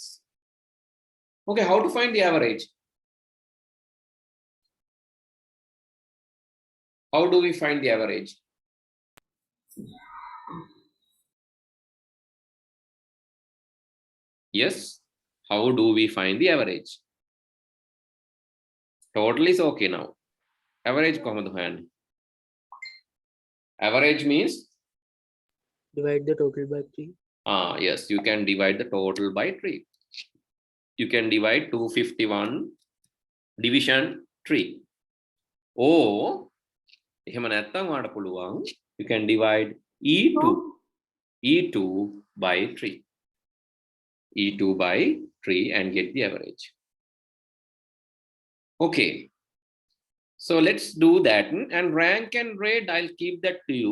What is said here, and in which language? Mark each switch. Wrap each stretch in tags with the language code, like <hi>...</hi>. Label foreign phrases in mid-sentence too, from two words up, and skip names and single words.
<en>Okay, how to find the average? How do we find the average? Yes, how do we find the average? Total is okay now. Average</en> <si>කොහොමද හොයන්නේ?</si> <en>Average means Divide the total by 3. Yes, you can divide the total by 3. You can divide 251 division 3. Or</en> <si>එහෙම නැත්නම් ඔයාලට පුළුවන්</si> <en>you can divide E2 by 3. E2 by 3 and get the average. Okay. So let's do that. And rank and grade, I'll keep that to you.</en>